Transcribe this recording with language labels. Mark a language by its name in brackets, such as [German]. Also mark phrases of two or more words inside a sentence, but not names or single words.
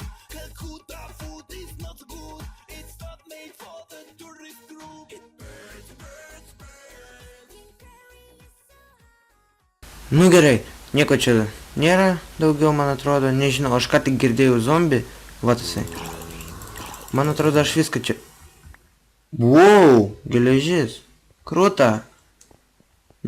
[English] Calcutta food is not good. It's not made for the tourist group. It burns, burns, burns. [Lithuanian] Nu gerai, nieko čia nėra daugiau, man atrodo, nežinau, aš ką tik girdėjau zombį, vat jisai. Man atrodo, aš viską čia... Wow, geležis, krūta.